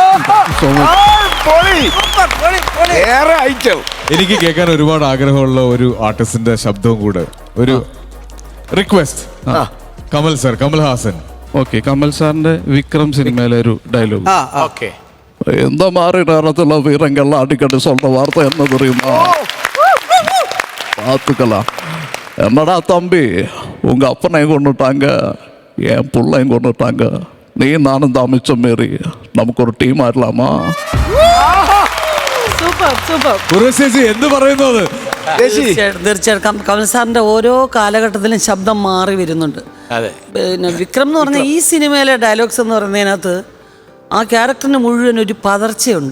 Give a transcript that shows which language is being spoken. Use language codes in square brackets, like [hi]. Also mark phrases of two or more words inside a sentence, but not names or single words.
[ml] എനിക്ക് കേൾക്കാൻ ഒരുപാട് ആഗ്രഹമുള്ള ഒരു ആർട്ടിസ്റ്റിന്റെ ശബ്ദവും കൂടെ ഒരു റിക്വസ്റ്റ്. കമൽ ഹാസൻ. ഓക്കെ, കമൽ സാറിന്റെ വിക്രം സിനിമയിലെ ഒരു ഡയലോഗ്. [ta] எந்த மாதிரி நேரத்தில் வீரங்கள் அடிக்கடி சொல்ற வார்த்தை என்ன தெரியுமா? பார்த்துக்கலாம். என்னடா தம்பி, உங்க அப்பனையும் கொண்டுட்டாங்க, என் பிள்ளையும் கொண்டுட்டாங்க, நீ நானும் தான் மிச்சம் மாரி [ml] നമുക്ക് ഒരു ടീം ആയിരலாமா? സൂപ്പർ സൂപ്പർ. ഉർവശി എന്ത് പറയുന്നു അത്? തീർച്ചയായിട്ടും കമൽ സാറിന്റെ ഓരോ കാലഘട്ടത്തിലും ശബ്ദം മാറി വരുന്നുണ്ട്. പിന്നെ വിക്രം എന്ന് പറഞ്ഞ ഈ സിനിമയിലെ ഡയലോഗ്സ് എന്ന് പറയുന്നതിനകത്ത് ആ ക്യാരക്ടറിന് മുഴുവൻ ഒരു പതർച്ചയുണ്ട്.